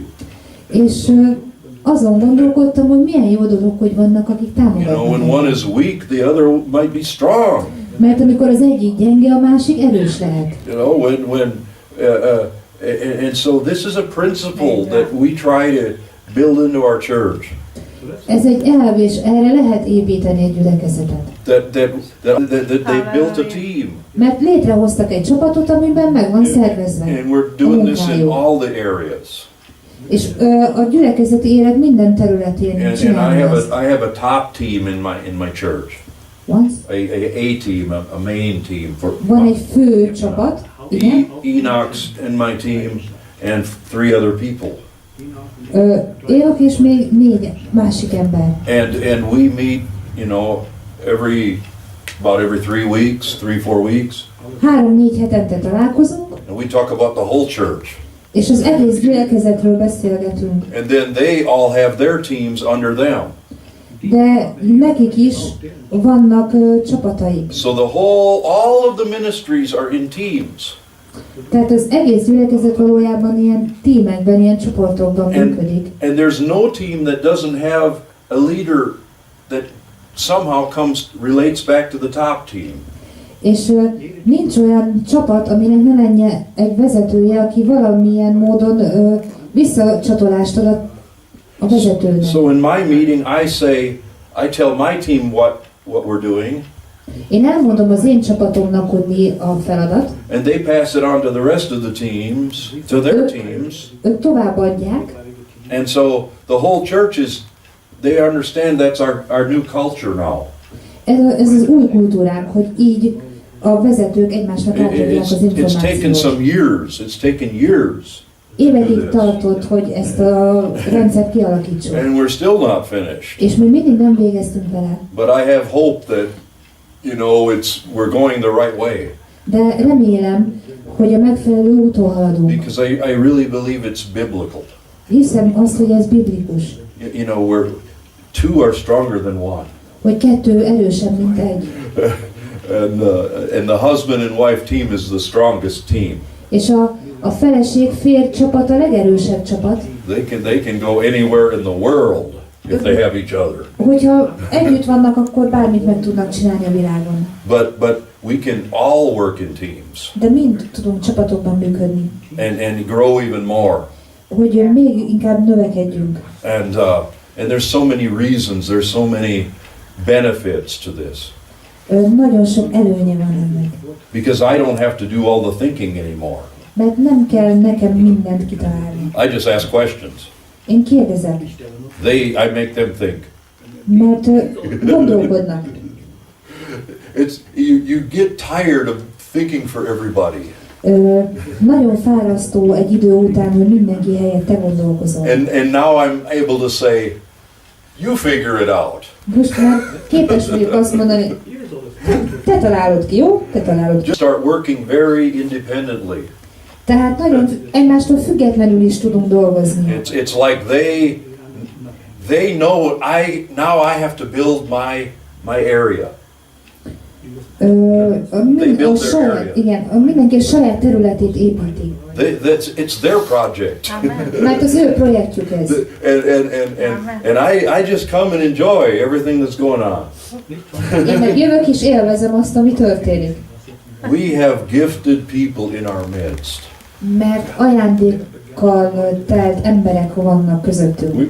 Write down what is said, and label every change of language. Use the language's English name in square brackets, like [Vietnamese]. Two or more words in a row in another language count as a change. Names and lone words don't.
[Hungarian] És azon gondolkodtam, hogy milyen jó dolog, hogy vannak, akik támogatnak. [English] You know, when one is weak, the other might be strong. [Hungarian] Mert amikor az egyik gyenge, a másik erős lehet. [English] You know, and so this is a principle that we try to build into our church. [Hungarian] Ez egy elv, és erre lehet építeni egy gyülekezetet. [English] That they built a team. [Hungarian] Mert létrehoztak egy csapatot, amiben meg van szervezve. [English] And we're doing this in all the areas. [Hungarian] És a gyülekezeti élet minden területén csinálja ezt. [English] I have a top team in my church. What? A team, a main team for. [Hungarian] Van egy fő csapat, igen. [English] Enoch's in my team and 3 other people. [Hungarian] Élok és még 4 másik ember. [English] And we meet, you know, about every 3 weeks, 3-4 weeks. [Hungarian] 3-4 hetente találkozunk. [English] And we talk about the whole church. [Hungarian] És az egész gyülekezetről beszélgetünk. [English] And then they all have their teams under them. [Hungarian] De nekik is vannak csapataik. [English] So all of the ministries are in teams. [Hungarian] Tehát az egész gyülekezet valójában ilyen tímekben, ilyen csoportokban működik. [English] And there's no team that doesn't have a leader that somehow relates back to the top team. [Hungarian] És nincs olyan csapat, aminek ne lenne egy vezetője, aki valamilyen módon visszacsatolást ad a vezetőnek. [English] So in my meeting I tell my team what we're doing. [Hungarian] Én elmondom az én csapatomnak, hogy mi a feladat. [English] And they pass it on to the rest of the teams, to their teams. [Hungarian] Ők továbbadják. [English] And so the whole church they understand that's our new culture now. [Hungarian] Ez az új kultúránk, hogy így a vezetők egymásnak átadják az információt. [English] It's taken years. [Hungarian] Évekig tartott, hogy ezt a rendszert kialakítsuk. [English] And we're still not finished. [Hungarian] És mi mindig nem végeztünk vele. [English] But I have hope that, you know, we're going the right way. [Hungarian] De remélem, hogy a megfelelő úton haladunk. [English] Because I really believe it's biblical. [Hungarian] Hiszem azt, hogy ez biblikus. [English] You know, 2 are stronger than 1. [Hungarian] Hogy 2 erősebb, mint 1. [English] And the husband and wife team is the strongest team. [Hungarian] És a feleség férj csapat a legerősebb csapat. [English] They can go anywhere in the world if they have each other. [Hungarian] Hogyha együtt vannak, akkor bármit meg tudnak csinálni a világon. [English] But we can all work in teams. [Hungarian] De mind tudunk csapatokban működni. [English] And grow even more. [Hungarian] Hogy még inkább növekedjünk. [English] And there's so many reasons, there's so many benefits to this. [Hungarian] Nagyon sok előnye van ennek. [English] Because I don't have to do all the thinking anymore. [Hungarian] Mert nem kell nekem mindent kitalálni. [English] I just ask questions. [Hungarian] Én kérdezem. [English] I make them think. [Hungarian] Mert gondolkodnak. [English] You get tired of thinking for everybody. [Hungarian] Nagyon fárasztó egy idő után, hogy mindenki helyett te gondolkozol. [English] And now I'm able to say, you figure it out. [Hungarian] Most már képes vagyok azt mondani, te találod ki, jó? Te találod ki. [English] Just start working very independently. [Hungarian] Tehát nagyon egymástól függetlenül is tudunk dolgozni. [English] It's like they know now I have to build my area. [Hungarian] Mindenki a saját területét építi. [English] It's their project. [Hungarian] Mert az ő projektjük ez. [English] And I just come and enjoy everything that's going on. [Hungarian] Én meg jövök és élvezem azt, ami történik. [English] We have gifted people in our midst. [Hungarian] Mert ajándékkal telt emberek vannak közöttünk.